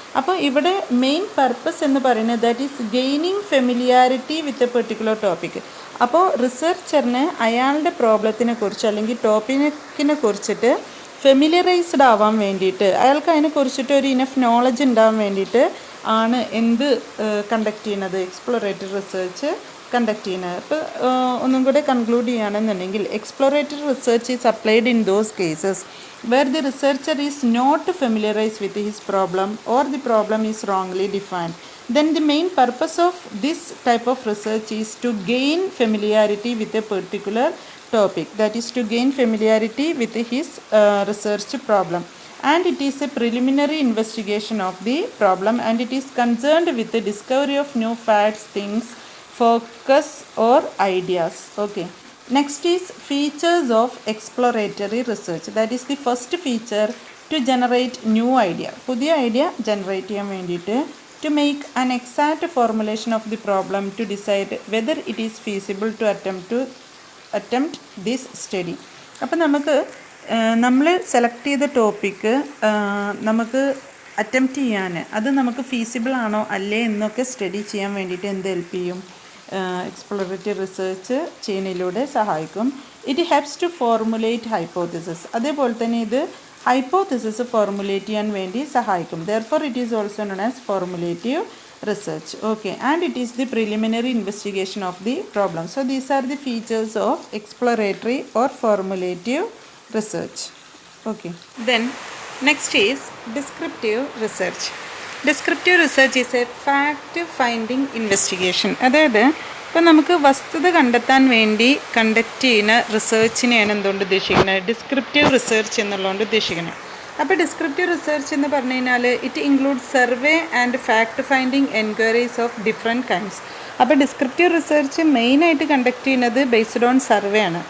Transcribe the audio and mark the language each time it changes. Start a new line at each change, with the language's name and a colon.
Malayalam: അപ്പോൾ ഇവിടെ main purpose എന്ന് പറയുന്നത്
English: That is gaining familiarity with a particular topic.
Malayalam: അപ്പോൾ റിസർച്ചറിന് അയാളുടെ പ്രോബ്ലത്തിനെ കുറിച്ച് അല്ലെങ്കിൽ ടോപ്പിക്കിനെ കുറിച്ചിട്ട് ഫെമിലിയറൈസ്ഡ് ആവാൻ വേണ്ടിയിട്ട്, അയാൾക്ക് അതിനെക്കുറിച്ചിട്ട് ഒരു ഇനഫ് നോളജ് ഉണ്ടാവാൻ വേണ്ടിയിട്ട് ആണ് എന്ത് കണ്ടക്ട് ചെയ്യുന്നത്, എക്സ്പ്ലോറേറ്ററി റിസർച്ച് കണ്ടക്ട് ചെയ്യുന്നത്. ഇപ്പോൾ ഒന്നും കൂടെ കൺക്ലൂഡ് ചെയ്യുകയാണെന്നുണ്ടെങ്കിൽ
English: Exploratory research is applied in those cases where the researcher is not familiarized with his problem or the problem is wrongly defined. Then the main purpose of this type of research is to gain familiarity with a particular topic, that is to gain familiarity with his research problem, and it is a preliminary investigation of the problem and it is concerned with the discovery of new facts, things, focus or ideas. Okay, next is features of exploratory research. That is the first feature, to generate new idea,
Malayalam: പുതിയ idea generate ചെയ്യാൻ വേണ്ടിയിട്ട്,
English: to make an exact formulation of the problem, to decide whether it is feasible to attempt this study.
Malayalam: അപ്പോൾ നമുക്ക് നമ്മൾ select ചെയ്ത topic നമുക്ക് attempt ചെയ്യാൻ അത് നമുക്ക് ഫീസിബിൾ ആണോ അല്ലേ എന്നൊക്കെ സ്റ്റഡി ചെയ്യാൻ വേണ്ടിയിട്ട് എന്ത് ഹെൽപ്പ് ചെയ്യും, എക്സ്പ്ലോറേറ്ററി റിസർച്ച് ചെയ്യുന്നതിലൂടെ സഹായിക്കും.
English: It helps to formulate hypothesis.
Malayalam: അതേപോലെ തന്നെ ഇത് ഹൈപ്പോത്തിസിസ് ഫോർമുലേറ്റ് ചെയ്യാൻ വേണ്ടി സഹായിക്കും.
English: Therefore it is also known as formulative research. Okay, and it is the preliminary investigation of the problem. So these are the features of exploratory or formulative research. Okay, then next is descriptive research. Descriptive research is a fact finding investigation.
Malayalam: അതായത് ഇപ്പോൾ നമുക്ക് വസ്തുത കണ്ടെത്താൻ വേണ്ടി conduct ചെയ്യുന്ന റിസർച്ചിനെയാണ് എന്തുകൊണ്ട് ഉദ്ദേശിക്കുന്നത്, descriptive research എന്നുള്ളതുകൊണ്ട് ഉദ്ദേശിക്കുന്നത്. അപ്പോൾ ഡിസ്ക്രിപ്റ്റീവ് റിസർച്ച് എന്ന് പറഞ്ഞു കഴിഞ്ഞാൽ
English: It include survey and fact finding enquiries of different kinds.
Malayalam: അപ്പോൾ ഡിസ്ക്രിപ്റ്റീവ് റിസർച്ച് മെയിനായിട്ട് കണ്ടക്ട് ചെയ്യുന്നത് ബേസ്ഡ് ഓൺ സർവേ ആണ്.